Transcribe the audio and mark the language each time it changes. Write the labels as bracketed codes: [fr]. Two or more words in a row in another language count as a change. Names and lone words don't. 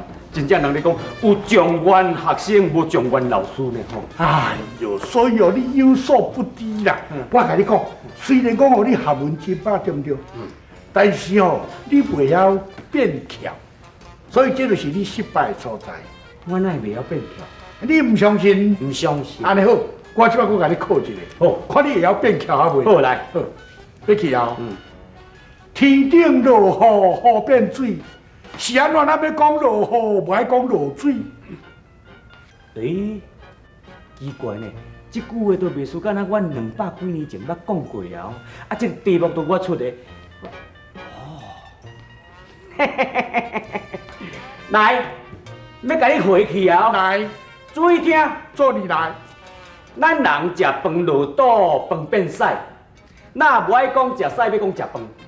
[nan] 真正人咧讲，有状元学生，无状元老师呢吼。哎呦，所以哦，你有所不知啦。我甲你讲，虽然讲哦，你学问真饱，对毋对？但是哦，你袂晓变巧，所以这就是你失败的所在。我哪会袂晓变巧？你唔相信？唔相信。安尼好，我即摆佫甲你考一个，好，看你会晓变巧啊袂？好来，好，要去啊！天顶落雨，雨变水，是安怎？咱要讲落雨，无爱讲落水。奇怪呢，即句话都袂输，敢若阮200几年前捌讲过啊！啊，这个题目都我出的。来，要甲你回去啊！来，注意听，做你来。咱人食饭落肚，饭变屎，那无爱讲食屎，要讲食饭。